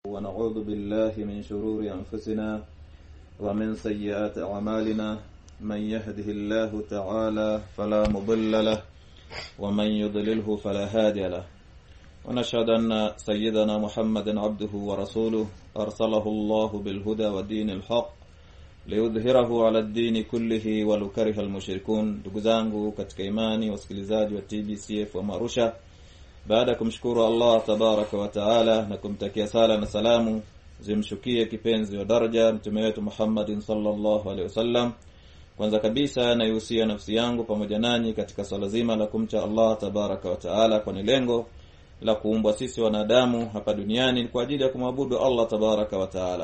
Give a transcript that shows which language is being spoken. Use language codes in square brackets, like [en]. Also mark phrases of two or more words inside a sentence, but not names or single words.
[ar] ونعوذ بالله من شرور أنفسنا ومن سيئات أعمالنا من يهده الله تعالى فلا مضل له ومن يضلله فلا هادي له ونشهد أن سيدنا محمد عبده ورسوله أرسله الله بالهدى ودين الحق ليظهره على الدين كله ولو كره المشركون. [sw] Ndugu zangu katika imani, wasikilizaji wa TBCF wa Marusha, baada ya kumshukuru Allah [ar] تبارك وتعالى [sw] na kumtakia sala na salamu zimshukie kipenzi wa daraja mtume wetu Muhammadin [ar] صلى الله عليه وسلم, [sw] kwanza kabisa naihusia nafsi yangu pamoja nanyi katika swala zima la kumcha Allah [ar] تبارك وتعالى, [sw] kwa lengo la kuumbwa sisi wanadamu hapa duniani kwa ajili ya kumwabudu Allah [ar] تبارك وتعالى.